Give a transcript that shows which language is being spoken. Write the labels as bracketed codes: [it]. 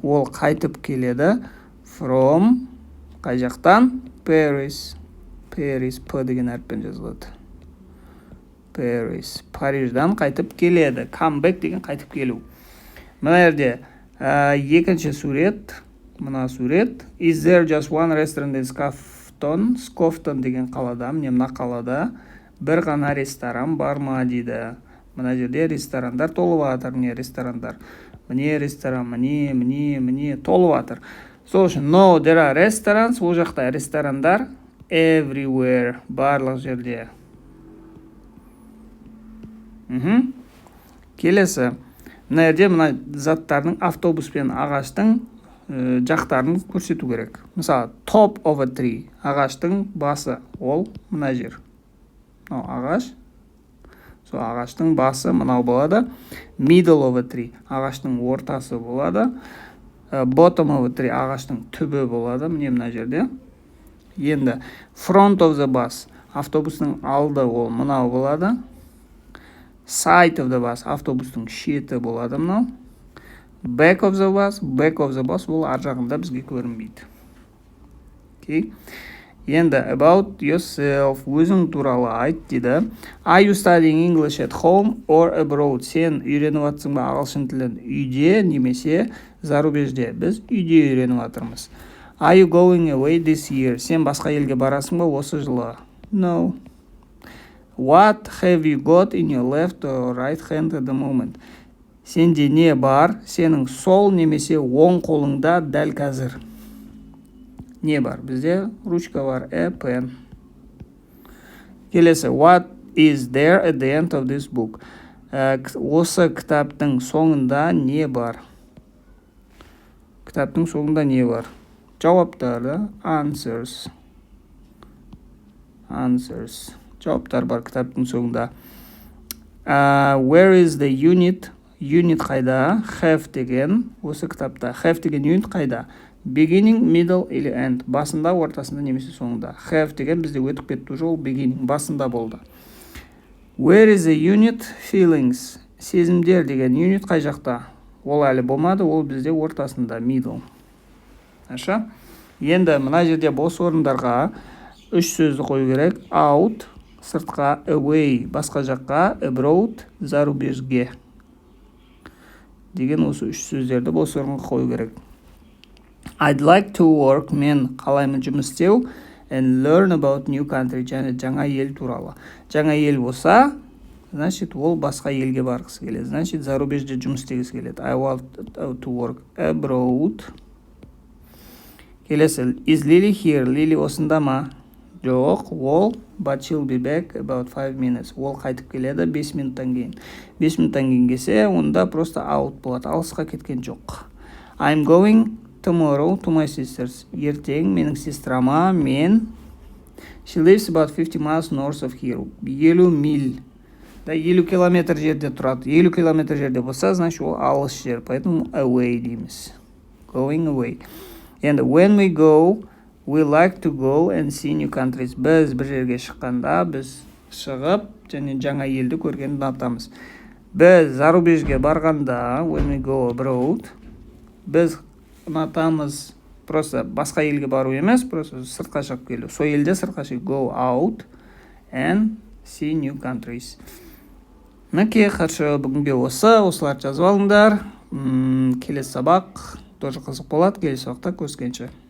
[kk] Ол қайтып келеді from қай жақтан? Paris. Paris P деген әріппен жазылады. Paris Париждан қайтып келеді. [en] Come back [kk] деген қайтып келу. Мына жерде екінші сурет, мына сурет. [en] Is there just one restaurant in Skafton? [kk] Skafton деген қалада, міне мына қалада бір ғана ресторан бар ма дейді. Мына жерде ресторандар толып жатыр, міне ресторандар. Міне ресторан, міне толып жатыр. Сол үшін [en] no, there are restaurants, [kk] ол жақта ресторандар [en] everywhere, [kk] барлық жерде. Келесі, мына жерде мына заттардың автобус пен ағаштың жақтарын көрсету керек. Мысалы, [en] top of a tree, [kk] ағаштың басы, ол мына жер. Ағаш, сол ағаштың басы мынау болады. [en] Middle of a tree, [kk] ағаштың ортасы болады. [en] Bottom of a tree, [kk] ағаштың түбі болады, міне мына жерде. Енді [en] front of the bus, [kk] автобустың алды, ол мынау болады. [en] Side of the bus, [kk] автобустың шеті болады мынау. [en] Back of the bus, [kk] ол ар жағында бізге көрінбейді. [en] Okay. [kk] Енді [en] about yourself, [kk] өзің туралы айт дейді. [en] Are you studying English at home or abroad? [kk] Сен үйреніп жатсың ба ағылшын тілін үйде немесе зарубежде? Біз үйде үйреніп жатырмыз. [en] Are you going away this year? [kk] Сен басқа елге барасың ба осы жылы? [en] No. What have you got in your left or right hand at the moment? [kk] Сенде не бар? Сенің сол немесе оң қолыңда дәл қазір. Не бар? Бізде ручка бар, pen. Келесі, [en] what is there at the end of this book? [kk] Осы кітаптың соңында не бар? Кітаптың соңында не бар? Жауаптар, answers. Жауаптар бар кітаптың соңында. [en] Where is the unit? [kk] Unit қайда? Have деген, осы кітапта. Have деген unit қайда? [en] Beginning, middle или end. [kk] Басында, ортасында немесе соңында. Have деген бізде өтіп кетті жол, beginning, басында болды. [en] Where is the unit? Feelings. [kk] Сезімдер деген unit қай жақта? Ол әлі болмады, ол бізде ортасында, middle. Аша? Енді мына жерде бос орындарға үш сөзді қою керек. Out, сыртқа, away, басқа жаққа, abroad, зарубежге. Деген осы үш сөздерді бос орынға қою керек. [en] I'd like to work, [kk] мен қалаймын жұмыс істеу, [en] and learn about new country, [kk] және жаңа ел туралы. Жаңа ел болса, значит, ол басқа елге барғысы келеді. Значит, зарубежде жұмыс істегісі келеді. [en] I want to work abroad. [kk] Келесі, [en] is Lily here? [kk] Lily осында ма? Жоқ, ол, [en] but she'll be back about 5 minutes. [kk] Ол қайтып келеді 5 минуттан кейін. 5 минуттан кейін келсе, онда просто out болады. Алысқа кеткен жоқ. [en] I'm going tomorrow to my sisters. [kk] Ертең менің сестрама, мен. [en] She lives about 50 miles north of here. [kk] 50 миль. 50 километр жерде тұрады. 50 километр жерде болса, значит, ол алыс жер. Поэтому away дейміз. [en] Going away. And when we go, we like to go and see new countries. [kk] Біз бір жерге шыққанда, біз шығып, және жаңа елді көргенді ұнатамыз. Біз зарубежге барғанда, [en] when we go abroad, [kk] біз ұнатамыз просто басқа елге бару емес, просто сыртқа шығып келу. Сол елде сыртқа шығып, [en] go out and see new countries. [kk] Мінекей, қаршы бүгінге осыларды жазып алыңдар. Келесі сабақ тоже қызық болады. Келесі сабақта көріскенше.